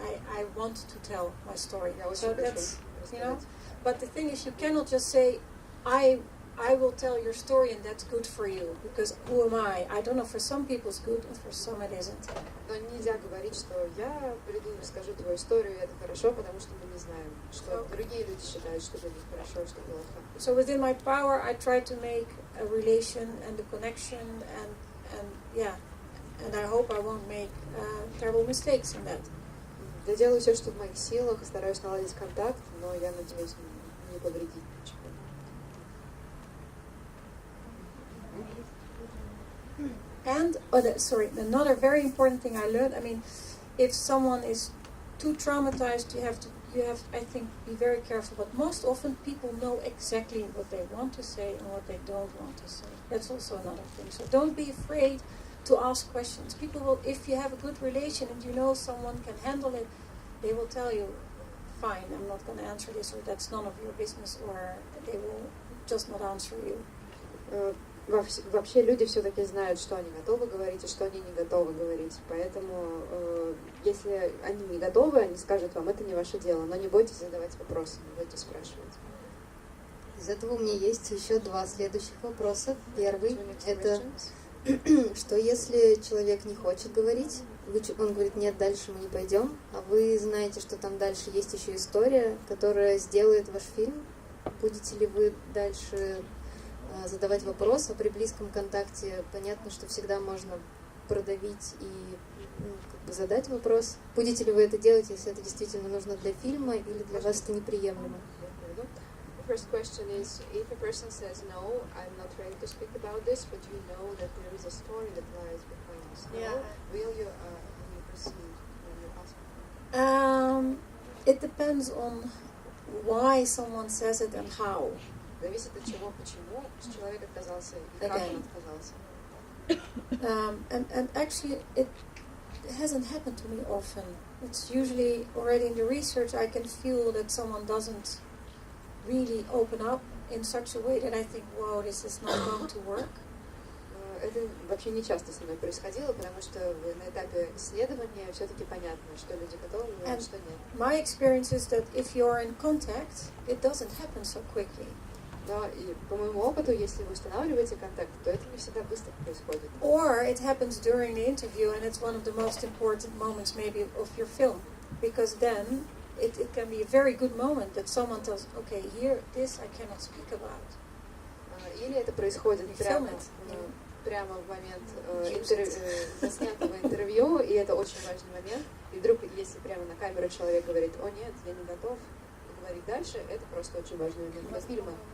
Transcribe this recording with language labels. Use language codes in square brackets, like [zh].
[en] I want to tell my story. So that's, but the thing is, you cannot just say, I will tell your story and that's good for you, because who am I? I don't know, for some people it's good and for some it isn't. [ru] Но нельзя говорить, что я приду и расскажу твою историю, и это хорошо, потому что мы не знаем, что другие люди считают, что для них хорошо, что плохо. [en] So within my power, I try to make a relation and a connection and I hope I won't make terrible mistakes in that. [ru] Я делаю все, что в моих силах, стараюсь наладить контакт, но я надеюсь не повредить ничего. [en] And another very important thing I learned. I mean, if someone is too traumatized, you have I think be very careful. But most often people know exactly what they want to say and what they don't want to say. That's also another thing. So don't be afraid to ask questions. People will, if you have a good relation and you know someone can handle it, they will tell you, fine, I'm not going to answer this, or that's none of your business, or they will just not answer you. [ru] Вообще люди все-таки знают, что они готовы говорить и что они не готовы говорить. Поэтому, если они не готовы, они скажут вам, это не ваше дело. Но не бойтесь задавать вопросы, не бойтесь спрашивать. Из этого у меня есть еще два следующих вопроса. Первый – это, что если человек не хочет говорить, он говорит, нет, дальше мы не пойдем, а вы знаете, что там дальше есть еще история, которая сделает ваш фильм, будете ли вы дальше задавать вопрос, а при близком контакте понятно, что всегда можно продавить и задать вопрос. Будете ли вы это делать, если это действительно нужно для фильма или для вас это неприемлемо? [en] The first question is, if a person says, no, I'm not ready to speak about this, but you know that there is a story that lies behind this. Will you proceed when you ask? It depends on why someone says it and how. [ru] Зависит от чего, почему человек отказался и как он отказался. [en] And actually, it hasn't happened to me often. It's usually already in the research I can feel that someone doesn't really open up in such a way that I think, wow, this is not going to work. [ru] Это вообще не часто со мной происходило, потому что на этапе исследования все-таки понятно, что люди готовы, а что нет. [en] My experience is that if you're in contact, it doesn't happen so quickly. [ru] Да, и по моему опыту, если вы устанавливаете контакт, то это не всегда быстро происходит. [en] Or it happens during the interview, and it's one of the most important moments maybe of your film, because then it can be a very good moment that someone tells, okay, here, this I cannot speak about. [ru] Или это происходит прямо в момент заснятого интервью, и это очень важный момент. И вдруг, если прямо на камеру человек говорит, о нет, я не готов говорить дальше, это просто очень важный момент для фильма.